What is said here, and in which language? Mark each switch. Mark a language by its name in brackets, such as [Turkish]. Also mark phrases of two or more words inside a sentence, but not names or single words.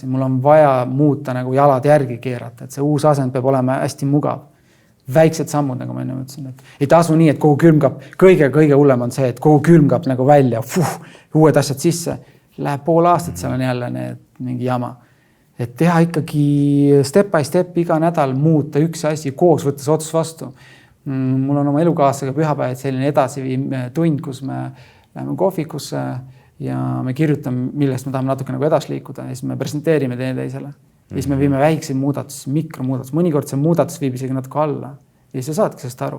[Estonian] Mul on vaja muuta nagu jalad järgi keerata, et see uus asend peab olema hästi mugav. Väiksed sammud, nagu ma enne mõtlesin. Ei tasu nii, et kogu külmkapp, kõige hullem on see, et kogu külmkapp nagu välja, uued asjad sisse. Läheb pool aastat, seal on jälle mingi jama. Et teha ikkagi [English] step by step [Estonian] iga nädal muuta üks asi koos, võttes otsus vastu. Mul on oma elukaaslasega pühapäev selline edasiviim tund, kus me läheme kohvikusse ja me kirjutame, millest me tahame natuke nagu edasi liikuda ja siis me presenteerime teisele. Ja siis me viime väikseid muudatus, mikromuudatus. Mõnikord see muudatus viib isegi natuke alla. ja sa saadki sellest aru.